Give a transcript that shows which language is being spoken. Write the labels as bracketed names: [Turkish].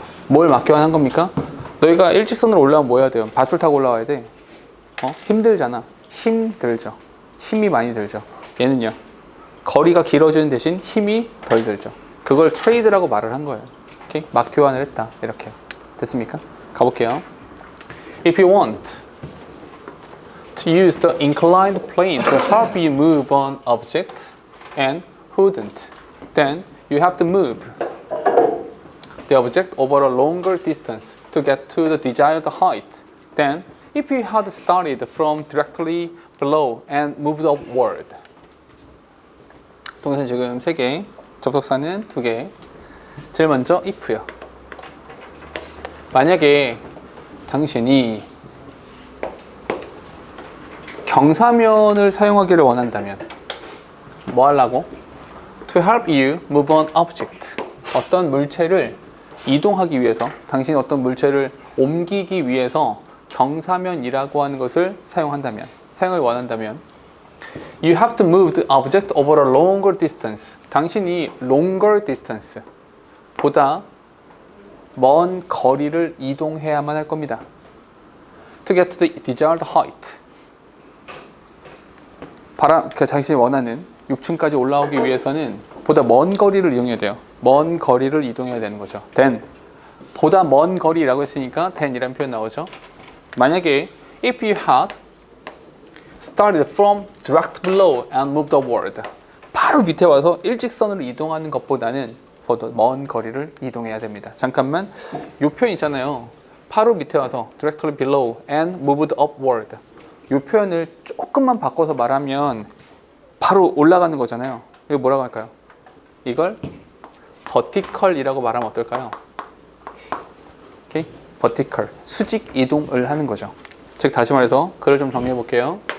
[Korean] 뭘 막교환한 겁니까? 너희가 일직선으로 올라오면 뭐 해야 돼요? 밧줄 타고 올라와야 돼. 힘들잖아. 힘들죠. 힘이 많이 들죠. 얘는요. 거리가 길어지는 대신 힘이 덜 들죠. 그걸 트레이드라고 말을 한 거예요. 오케이? 막교환을 했다. 이렇게. 됐습니까? 가볼게요. [English] If you want to use the inclined plane to help you move an object and wouldn't, then you have to move the object over a longer distance to get to the desired height. Then, if you had started from directly below and moved upward. [Korean] 동사 지금 3개, 접속사는 2개. 제일 먼저 if요. 만약에 당신이 경사면을 사용하기를 원한다면 뭐 하려고? [English] To help you move an object. [Korean] 어떤 물체를 이동하기 위해서, 당신이 어떤 물체를 옮기기 위해서 경사면이라고 하는 것을 사용을 원한다면 [English] You have to move the object over a longer distance. [Korean] 당신이 longer distance 보다 먼 거리를 이동해야만 할 겁니다. [English] To get to the desired height. [Korean] 당신이 원하는 6층까지 올라오기 위해서는 보다 먼 거리를 이동해야 돼요. 먼 거리를 이동해야 되는 거죠. Then 보다 먼 거리라고 했으니까 than이라는 표현 나오죠. 만약에 [English] if you had started from direct below and moved upward, [Korean] 바로 밑에 와서 일직선으로 이동하는 것보다는 더 먼 거리를 이동해야 됩니다. 잠깐만, 이 표현 있잖아요. 바로 밑에 와서 [English] directly below and moved upward. [Korean] 이 표현을 조금만 바꿔서 말하면 바로 올라가는 거잖아요. 이거 뭐라고 할까요? 이걸 vertical이라고 말하면 어떨까요? 오케이? vertical, 수직 이동을 하는 거죠. 즉 다시 말해서 글을 좀 정리해 볼게요.